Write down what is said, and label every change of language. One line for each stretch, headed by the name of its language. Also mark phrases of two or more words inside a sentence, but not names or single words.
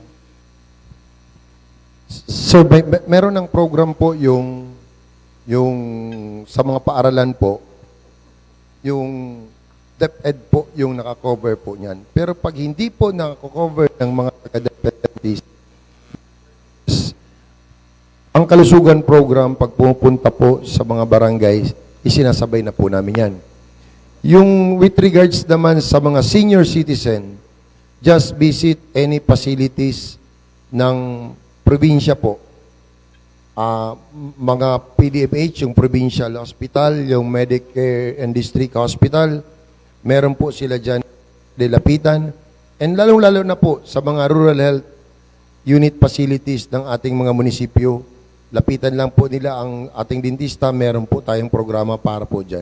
Filipino: Sir, meron ng program po yung sa mga paaralan po, yung DepEd po yung nakakover po niyan. Pero pag hindi po nakakover ng mga taga-DepEd, ang kalusugan program, pag pupunta po sa mga barangay, isinasabay na po namin yan. Yung
English: with regards
Filipino: naman sa mga
English: senior citizen, just visit any facilities ng probinsya po.
Filipino: Mga PDFH, yung provincial hospital, yung Medicare and District Hospital, meron po sila dyan nilapitan. And lalong-lalo na po sa mga
English: rural health unit facilities
Filipino: ng ating mga munisipyo, lapitan lang po nila ang ating dentista, meron po tayong programa para po dyan.